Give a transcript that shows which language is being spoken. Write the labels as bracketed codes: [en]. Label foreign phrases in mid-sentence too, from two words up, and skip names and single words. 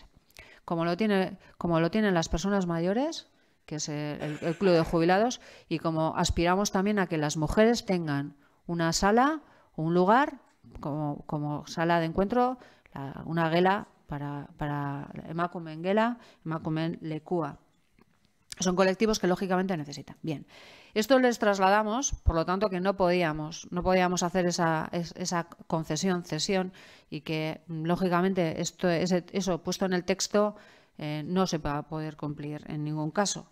[es] Como lo tienen las personas mayores, que es el club de jubilados, y como aspiramos también a que las mujeres tengan una sala, un lugar, como sala de encuentro, una gela para [eu] emakumeen gela, emakumeen lekua. [es] Son colectivos que lógicamente necesitan. Bien, esto les trasladamos, por lo tanto, que no podíamos hacer esa cesión, y que lógicamente eso puesto en el texto no se va a poder cumplir en ningún caso.